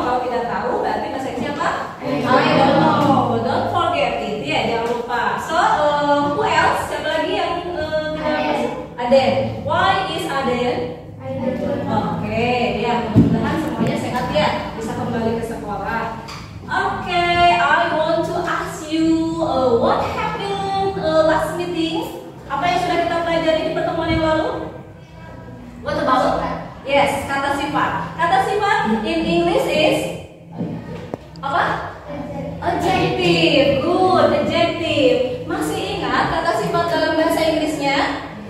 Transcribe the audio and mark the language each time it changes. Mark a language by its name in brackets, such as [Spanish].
[Indonesian] Kalau tidak tahu, berarti bahasa Inggrisnya apa? [English] I don't know. Don't forget it. [Indonesian] Ya, jangan lupa. [English] So, who else? [Indonesian] Siapa lagi yang Aden. [English] Why is Aden? [Indonesian] Oke, ya mudah-mudahan semuanya sehat ya, bisa kembali ke sekolah. [English] Oke, I want to ask you what happened last meeting? [Indonesian] Apa yang sudah kita pelajari di pertemuan yang lalu? [English] What about? Yes, [Indonesian] kata sifat. Kata sifat [English] in English is [Indonesian] apa? [English] Adjective. Good, adjective. [Indonesian] Masih ingat kata sifat dalam bahasa Inggrisnya?